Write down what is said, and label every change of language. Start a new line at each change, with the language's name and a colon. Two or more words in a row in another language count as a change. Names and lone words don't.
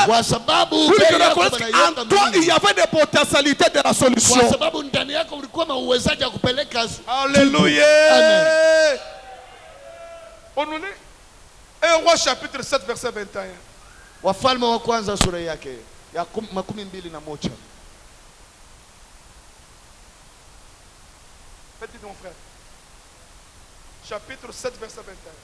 Swahili: Kwa sabu
French: Pour que tu
Swahili: bei yako
French: reconnaisses
Swahili: banaiweka
French: qu'en toi, il
Swahili: mbili.
French: y avait des potentialités de la
Swahili: Kwa
French: solution.
Swahili: sababu ndani yako ulikuwa na uwezaji wa kupeleka.
French: Alléluia. Amen. On en est 1 Roi chapitre 7 verset 21.
Swahili: Wafalme wa kwanza sura yake ya 21.
French: Petit mon frère. Chapitre 7 verset 21.